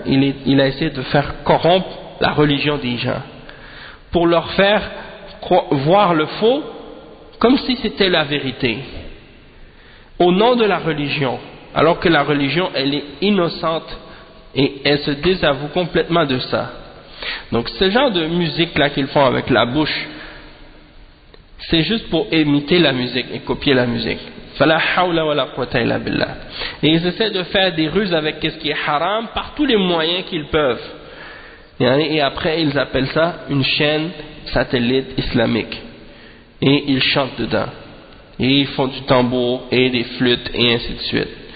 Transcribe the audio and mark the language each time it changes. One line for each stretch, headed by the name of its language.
French: Il a essayé de faire corrompre la religion des gens pour leur faire voir le faux comme si c'était la vérité au nom de la religion, alors que la religion elle est innocente et elle se désavoue complètement de ça. Donc ce genre de musique là qu'ils font avec la bouche, c'est juste pour imiter la musique et copier la musique.
Arabic: فلا حول ولا قوة إلا بالله.
French: Et ils essaient de faire des ruses avec ce qui est haram par tous les moyens qu'ils peuvent. Et après ils appellent ça une chaîne satellite islamique. Et ils chantent dedans. Et ils font du tambour et des flûtes et ainsi de suite.